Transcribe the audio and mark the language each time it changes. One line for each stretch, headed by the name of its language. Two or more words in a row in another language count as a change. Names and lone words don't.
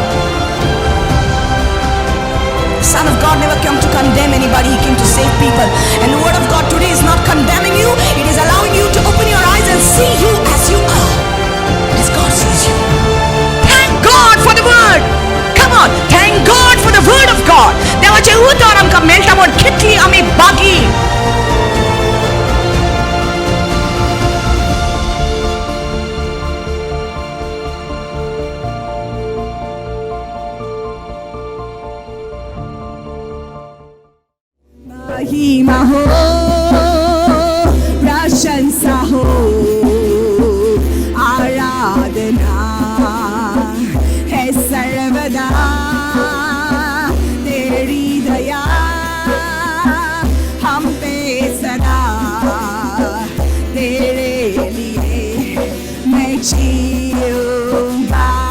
English: The Son of God never came to condemn anybody, He came to save people. And the word of God today is not condemning you, it is allowing you to open your eyes and see you as you are, as God sees you. Thank God for the word. Come on, thank God for the word of God.
Konkani: देवाचे उतर आमका मेळटा म्हण कितली आमी बागी.
Hindi: महिमा हो, प्रशंसा हो, आराधना है सर्वदा तेरी दया हम पे सदा, तेरे लिए मैं जीऊंगा.